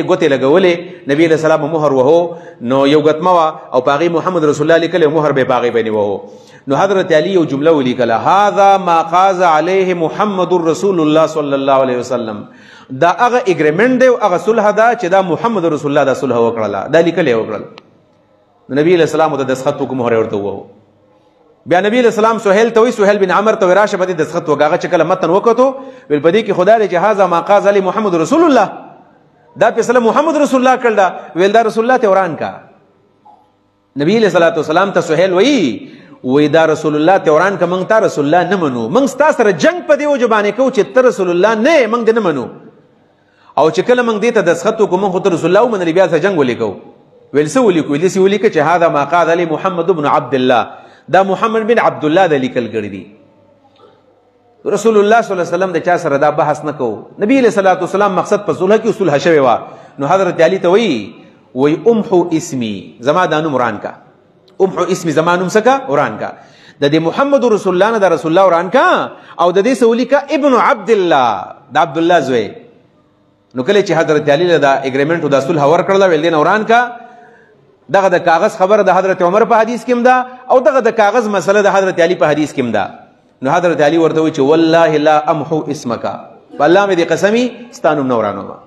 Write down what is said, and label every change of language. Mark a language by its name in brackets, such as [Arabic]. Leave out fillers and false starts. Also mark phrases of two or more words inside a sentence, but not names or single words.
[Pashto] ګوتې لګولې نبی علیہ السلام مهر وهو نو یو ګتمه وه او په هغې محمد رسول الله لیکلی مهر به یې په هغې باندې وهو نو حضرت علی یو جمله ولیکله [Arabic] هذا ما قاز علیه محمد رسول الله صلی الله علیه وسلم [Pashto] دا هغه اګریمنټ دی او هغه صلح ده چې دا محمد رسول الله دا صلح وکړله دا لیکلی یې وکړل نبی علیہ السلام ته دسخط وکړو مهر یې ورته ووهو بیا نبی علیہ السلام سهیل ته وی سهیل بن عمرو ته راشه په دې دسخط وکړه هغه چې کله متن وکړو ویل په دې کې خدا دې چې [Arabic] هذا ما قاز علی محمد رسول الله [Pashto] دا فیصله محمد رسول الله کړل دا ویل دا رسول الله ته وران کا نبی علیہ الصلوۃ والسلام ته سهیل وی دا رسول الله ته وران کا موږ ته رسول الله نه منو موږ ستا سره جنگ په دې وجه باندې کوو چې ته رسول الله نه موږ نه منو او چې کله موږ دې ته دسخط وکړو موږ ته رسول الله ومنل بیا سره جنگ ولیکو ویل څه ولیکو ویل څه ولیکو چې [Arabic] هذا ما قاز [Pashto] علی محمد بن عبد الله دا محمد بن عبد الله د لیکل کړي دي رسول الله صلی الله علیه وسلم د چا سره دا بحث نه کوو نبی علیہ الصلوۃ والسلام مقصد په صلح کې صلح شوی و نو حضرت علی ته وی [Arabic] امحو اسمی [Pashto] زما دا نوم وران کا [Arabic] امحو اسمی [Pashto] زما نوم سکا وران کا د دې محمد رسول الله نه د رسول الله وران کا او د دې سولی کا ابن عبد الله د عبد الله زوی نو کله چې حضرت علی له دا اګریمنټ او د صلح ورکړل ویل دین وران کا دغه د کاغذ خبره د حضرت عمر په حدیث کې ده او دغه د کاغذ مسله د حضرت علی په حدیث کې ده نو حضرت علی ورته وی چې [Arabic] والله لا امحو اسمک [Pashto] والله مې دې قسمی ستانو نورانو